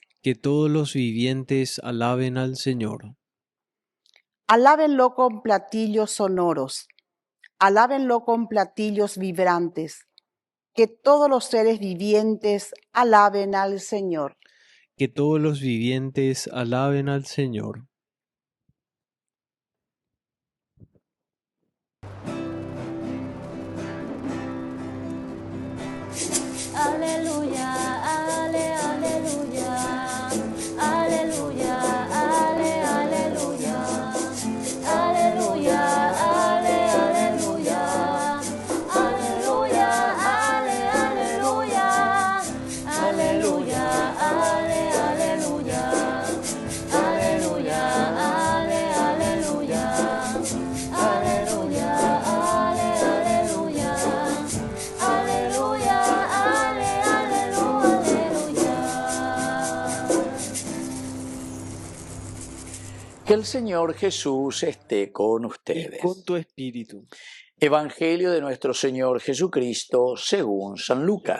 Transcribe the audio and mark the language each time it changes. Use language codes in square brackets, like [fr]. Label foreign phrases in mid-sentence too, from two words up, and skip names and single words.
[es] Que todos los vivientes alaben al Señor. Alábenlo con platillos sonoros. Alábenlo con platillos vibrantes. Que todos los seres vivientes alaben al Señor. Que todos los vivientes alaben al Señor. Aleluya, ale, aleluya, aleluya, ale, aleluya, aleluya, ale, aleluya, aleluya, ale, aleluya, aleluya, ale, aleluya, aleluya, ale, aleluya, aleluya, ale, aleluya, aleluya. Que el Señor Jesús esté con Y ustedes. con tu espíritu. Evangelio de nuestro Señor Jesucristo según San Lucas.